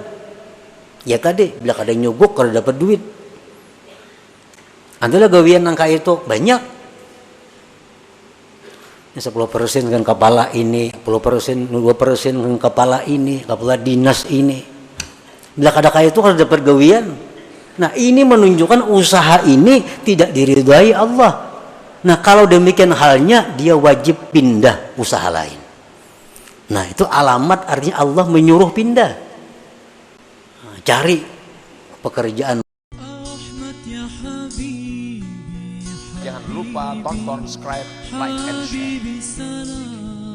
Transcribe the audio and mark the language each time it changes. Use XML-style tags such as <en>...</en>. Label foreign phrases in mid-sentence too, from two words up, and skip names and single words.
<bjn>Ya tadi bila kada nyuguk kada dapat duit. Adalah gawian nang kaya itu banyak. 10% kan kepala ini, 10%, 2% kan kepala ini, kepala dinas ini. Bila kada kaya itu kada dapat gawian. Nah,</bjn> <id>ini menunjukkan usaha ini tidak diridhai Allah. Nah, kalau demikian halnya dia wajib pindah usaha lain. Nah, itu alamat artinya Allah menyuruh pindah. Nah, cari pekerjaan. Jangan lupa tonton, subscribe,</id> <en>like, and share.</en>